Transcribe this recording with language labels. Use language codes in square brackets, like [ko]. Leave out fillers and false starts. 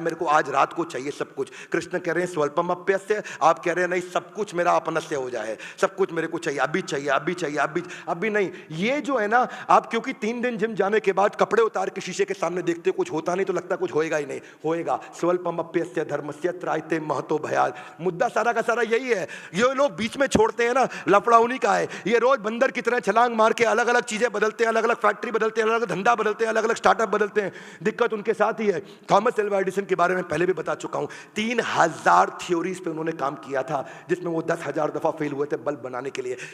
[hi] मेरे को आज रात को चाहिए सब कुछ। कृष्ण कह रहे हैं स्वल्पमप्यस्य, आप कह रहे हैं नहीं, सब कुछ मेरा अपनस्य हो जाए, सब कुछ मेरे को चाहिए, अभी चाहिए, अभी चाहिए, अभी नहीं। ये जो है ना, आप क्योंकि 3 दिन जिम जाने के बाद कपड़े उतार के शीशे के सामने देखते कुछ होता नहीं तो लगता कुछ होएगा ही नहीं, होएगा। [sa] स्वल्पमप्यस्य धर्मस्य त्रायते महतो भयात्। [hi] मुद्दा सारा का सारा यही है। ये लोग बीच में छोड़ते हैं ना, लफड़ा उन्हीं का है। ये रोज बंदर की तरह छलांग मार के अलग अलग चीजें बदलते हैं, अलग अलग फैक्ट्री बदलते हैं, अलग अलग धंधा बदलते हैं, अलग अलग स्टार्टअप बदलते हैं। दिक्कत उनके साथ ही है। थॉमस एल्वा एडिसन के बारे में पहले भी बता चुका हूं, 3000 थ्योरीज पे उन्होंने काम किया था, जिसमें वो 10,000 दफा फेल हुए थे बल्ब बनाने के लिए।